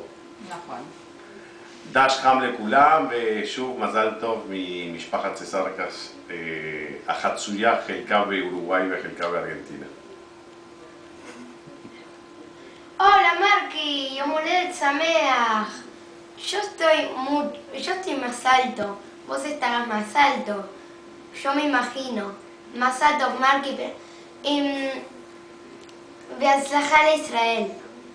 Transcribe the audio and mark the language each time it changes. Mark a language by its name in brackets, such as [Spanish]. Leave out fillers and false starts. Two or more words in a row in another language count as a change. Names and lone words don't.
[Hebrew] נכון. דש חם לכולם, ושוב מזל טוב ממשפחת ססרקס החצויה, חלקה באורוגוואי וחלקה בארגנטינה. Hola Marky, יום הולדת שמח. [Spanish] Yo estoy más alto, vos estarás más alto. Yo me imagino. Más alto Marky. [Hebrew] בהצלחה לישראל.